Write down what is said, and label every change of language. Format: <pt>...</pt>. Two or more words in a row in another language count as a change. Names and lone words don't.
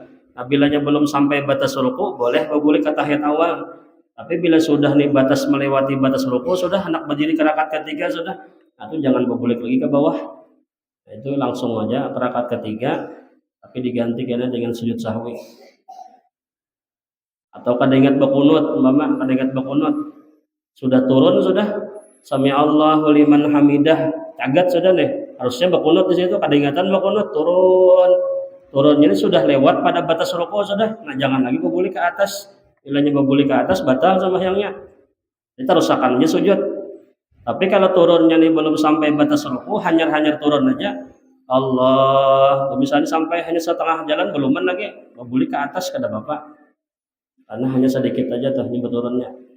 <bjn>Nah bilanya belum sampai batas ruku boleh berbulik ke tahiyat awal, tapi bila sudah nih batas melewati batas ruku sudah hendak berdiri ke rakaat ketiga sudah, nah, itu jangan berbulik lagi ke bawah. Nah, itu langsung aja ke rakaat ketiga tapi diganti kena dengan sujud sahwi. Atau kada ingat berkunut, mama kada ingat berkunut, sudah turun sudah</bjn> <ar>sami Allahu liman hamidah</ar> <bjn>cagat sudah nih, harusnya berkunut di situ kada ingatan berkunut, turunnya ini sudah lewat pada batas ruku sudah. Nah jangan lagi berbulik ke atas, bilanya berbulik ke atas batal sembahyangnya, kita rusakannya sujud. Tapi kalau turunnya nih belum sampai batas ruku, hanyar turun aja Allah, misalnya sampai hanya setengah jalan belum lagi berbulik ke atas kada bapak, karena hanya sedikit aja tuh ini turunnya.</bjn>